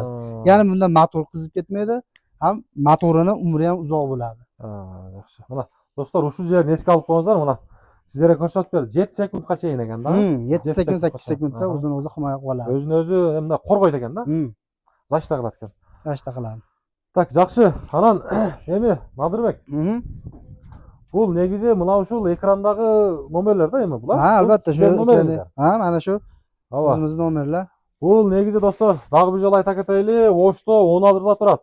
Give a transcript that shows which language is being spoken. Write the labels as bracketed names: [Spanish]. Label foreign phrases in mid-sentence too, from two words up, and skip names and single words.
[Uzbek] Ya'ni bunda motor qizib ketmaydi, ham motorini umri ham uzoq bo'ladi. Yaxshi. Mana do'stlar, shu yerni esga olib qo'yingizlar, mana sizlarga ko'rsatib berdi. 7 sekundga chayin ekanda. 7 sekund, 8 sekundda o'zini o'zi himoya qilib oladi. O'zini o'zi endi qo'rg'aydi ekanda. Zashta qiladi ekan. Zashta qiladi. [Kyrgyz] Так, жақсы. Анан эми Надырбек. Бул негизи мына ушул экрандагы номерлер да эми бул. Албетте, шу номерлер. Мана шу. Өзүбүздүн номерлер. Бул негизи достор, дагы бир жолу айта кетейли, Ошто 10 адырда турат.